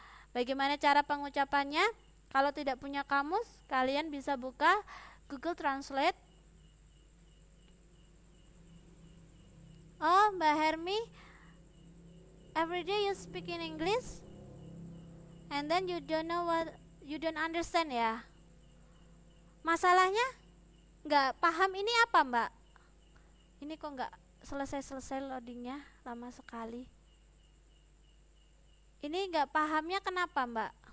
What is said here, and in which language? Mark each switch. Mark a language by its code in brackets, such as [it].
[id] Bagaimana cara pengucapannya? Kalau tidak punya kamus, kalian bisa buka Google Translate. [en] Oh, Mbak Hermi, every day you speak in English and then you don't understand, ya. [id] Masalahnya nggak paham ini apa, Mbak? Ini kok nggak selesai loadingnya, lama sekali. Ini nggak pahamnya kenapa, Mbak?